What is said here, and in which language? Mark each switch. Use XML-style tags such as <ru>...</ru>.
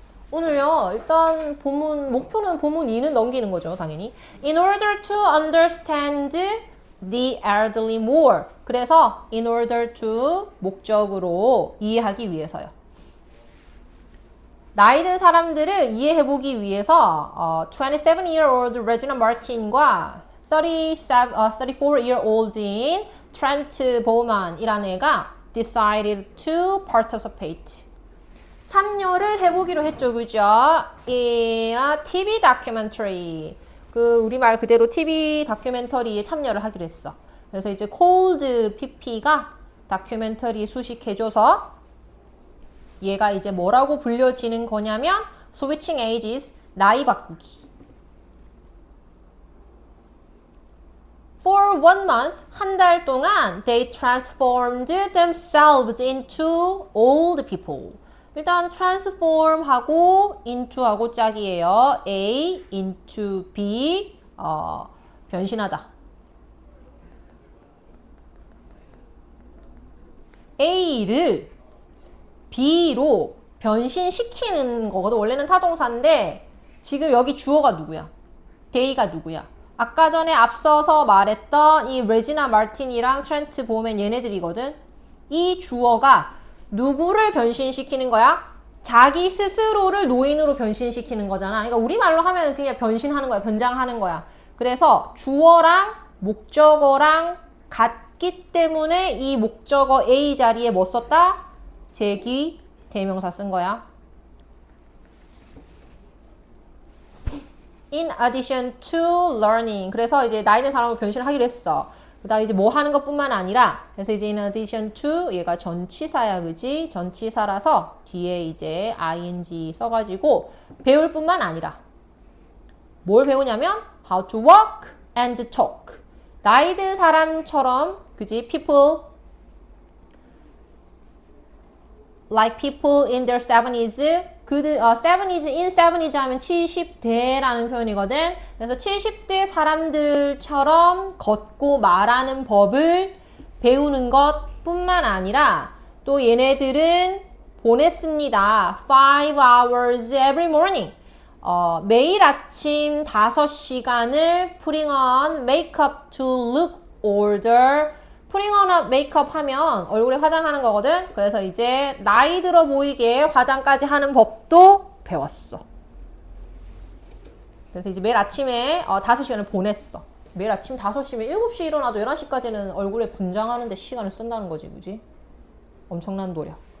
<ko>오늘요, 일단 목표는 본문 2는 넘기는 거죠, 당연히.</ko> <en>In order to understand the elderly more.</en> <ko>그래서 in order to 목적으로 이해하기 위해서요. 나이 든 사람들을 이해해보기 위해서 27-year-old Regina Martin과 34-year-old인 Trent Bowman이라는 애가</ko> <en>decided to participate.</en> <ko>참여를 해보기로 했죠, 그죠?</ko> <en>in a TV documentary.</en> <ko>우리말 그대로 TV 다큐멘터리에 참여를 하기로 했어. 그래서 이제 Cold PP가 다큐멘터리 수식해줘서 얘가 이제 뭐라고 불려지는 거냐면</ko> <en>switching ages,</en> <ko>나이 바꾸기.</ko> <en>For 1 month,</en> <ko>한 달 동안</ko> <en>they transformed themselves into old people.</en> <ko>일단 transform 하고 into 하고 짝이에요. A into B 변신하다. A를 B로 변신시키는 거거든. 원래는 타동사인데 지금 여기 주어가 누구야? they가 누구야? 아까 전에 앞서서 말했던 이 레지나 마틴이랑 트렌트 보맨 얘네들이거든. 이 주어가 누구를 변신시키는 거야? 자기 스스로를 노인으로 변신시키는 거잖아. 그러니까 우리말로 하면 그냥 변신하는 거야. 변장하는 거야. 그래서 주어랑 목적어랑 같기 때문에 이 목적어 A 자리에 뭐 썼다? 제기 대명사 쓴 거야.</ko> <en>In addition to learning.</en> <ko>그래서 이제 나이 든 사람을 변신을 하기로 했어. 그다음 이제 뭐 하는 것뿐만 아니라 그래서 이제 in addition to 얘가 전치사야, 그지? 전치사라서 뒤에 이제 ing 써가지고 배울 뿐만 아니라 뭘 배우냐면</ko> <en>how to walk and talk.</en> <ko>나이 든 사람처럼, 그지?</ko> <en>people like people in their 70s.</en> <ko>70s, in 70s 하면 70대라는 표현이거든. 그래서 70대 사람들처럼 걷고 말하는 법을 배우는 것 뿐만 아니라 또 얘네들은 보냈습니다.</ko> <en>5 hours every morning.</en> <ko>매일 아침 5시간을</ko> <en>putting on makeup to look older. putting on makeup</en> <ko>하면 얼굴에 화장하는 거거든. 그래서 이제 나이 들어 보이게 화장까지 하는 법도 배웠어. 그래서 이제 매일 아침에 5시간을 보냈어. 매일 아침 5시면 7시에 일어나도 11시까지는 얼굴에 분장하는데 시간을 쓴다는 거지, 그지? 엄청난 노력.</ko>